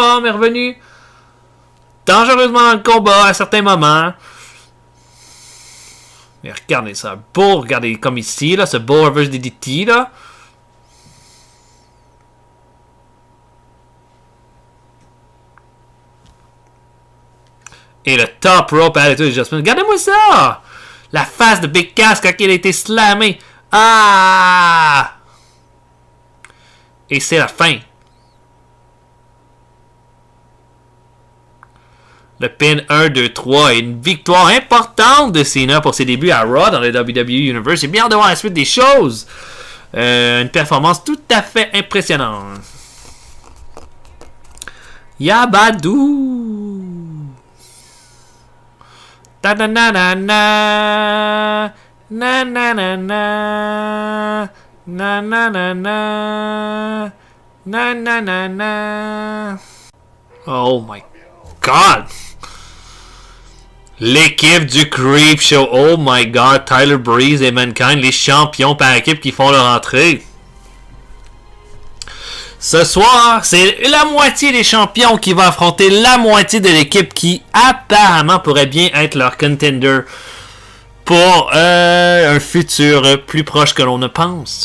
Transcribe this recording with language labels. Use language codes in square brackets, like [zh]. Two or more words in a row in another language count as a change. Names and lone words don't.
[fr] Il est revenu dangereusement dans le combat à certains moments. Mais regardez ça. Beau. Regardez comme ici. Là, ce beau [en] reverse DDT. [fr] Là. Et le [en] top rope attitude adjustment. [fr] Regardez-moi ça! La face de Big Cass quand il a été slamé. Ah! Et c'est la fin. Le pin 1, 2, 3. Et une victoire importante de Cena pour ses débuts à Raw dans le WWE Universe. J'ai bien hâte de voir la suite des choses. Une performance tout à fait impressionnante. Yabadoo! Na na na na na na na na na na na na na na na na. [en] Oh my God! [fr] L'équipe du Creep Show. [en] Oh my God! Tyler Breeze [fr] et [en] Mankind, [fr] les champions par équipe qui font leur entrée. Ce soir, c'est la moitié des champions qui va affronter la moitié de l'équipe qui apparemment pourrait bien être leur contender pour un futur plus proche que l'on ne pense.